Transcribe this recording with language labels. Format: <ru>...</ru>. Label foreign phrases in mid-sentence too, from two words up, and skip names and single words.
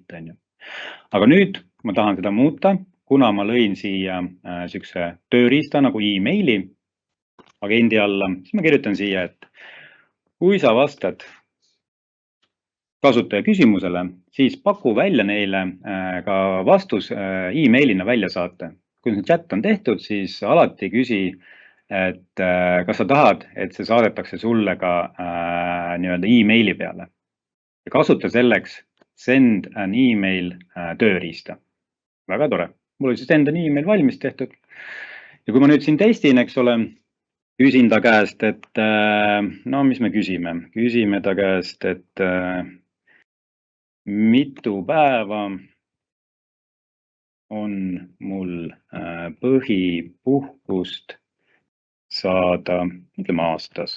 <et>Aga nüüd ma tahan seda muuta, kuna ma lõin siia sihukese tööriista nagu emaili agendi alla, siis ma kirjutan siia, et kui sa vastad kasutaja küsimusele, siis paku välja neile ka vastus emailina välja saata. Kui see chat on tehtud, siis alati küsi, et kas sa tahad, et see saadetakse sulle ka nii-öelda emaili peale. Ja kasuta selleks</et> <en>send an email</en> <et>tööriista. Väga tore. Mul oli</et> <en>send an email</en> <et>valmis tehtud. Ja kui ma nüüd siin testin, eks ole, küsin ta käest, et no mis me küsime? Küsime ta käest, et mitu päeva on mul põhipuhkust saada, ütleme aastas.</et>